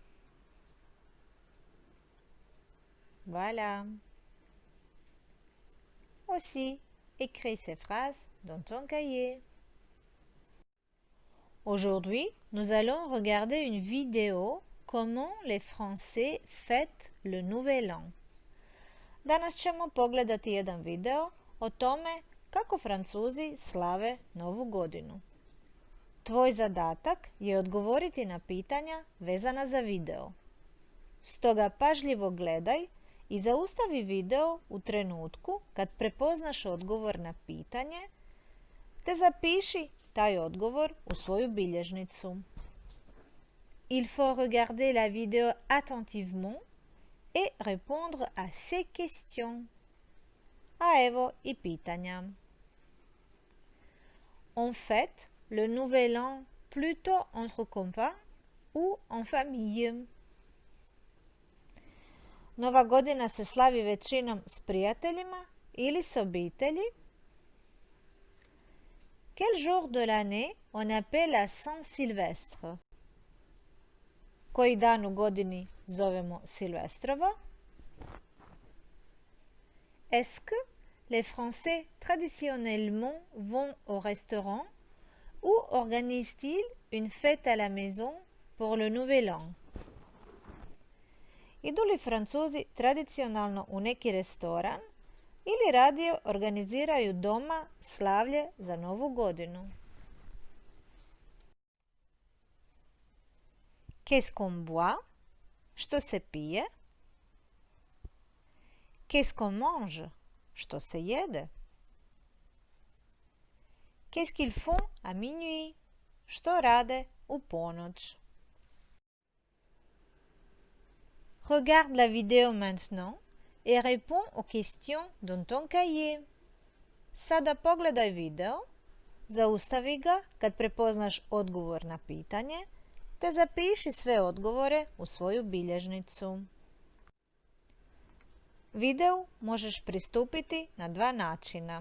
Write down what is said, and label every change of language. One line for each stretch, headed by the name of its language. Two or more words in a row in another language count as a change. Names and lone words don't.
French: Voilà. Aussi, écris ces phrases dans ton cahier. Aujourd'hui, nous allons regarder une vidéo comment les Français fêtent le Nouvel An.
Croatian: Danas ćemo pogledati jedan video o tome kako Francuzi slave Novu godinu. Tvoj zadatak je odgovoriti na pitanja vezana za video. Stoga pažljivo gledaj i zaustavi video u trenutku kad prepoznaš odgovor na pitanje, te zapiši taj odgovor u svoju bilježnicu.
French: Il faut regarder la vidéo attentivement et répondre à ces questions.
Croatian: A evo i pitanja.
French: On fête le nouvel an plutôt entre copains ou en famille.
Croatian: Nova godina se slavi većinom s prijateljima ili s obitelji.
French: Quel jour de l'année on appelle à Saint-Sylvestre?
Croatian: Koji dan u godini zovemo Silvestrovo?
French: Est-ce que les Français traditionnellement vont au restaurant ou organisent-ils une fête à la maison pour le Nouvel An?
Croatian: Idu li Francuzi tradicionalno u neki restoran ili radije organiziraju doma slavlje za Novu godinu.
French: Qu'est-ce qu'on boit?
Croatian: Što se pije?
French: Qu'est-ce qu'on mange?
Croatian: Što se jede?
French: Qu'est-ce qu'ils font à minuit?
Croatian: Što rade u ponoć?
French: Regarde la vidéo maintenant et réponds aux questions dans ton cahier.
Croatian: Sada pogledaj video, zaustavi ga kad prepoznaš odgovor na pitanje, te zapiši sve odgovore u svoju bilježnicu. Videu možeš pristupiti na dva načina.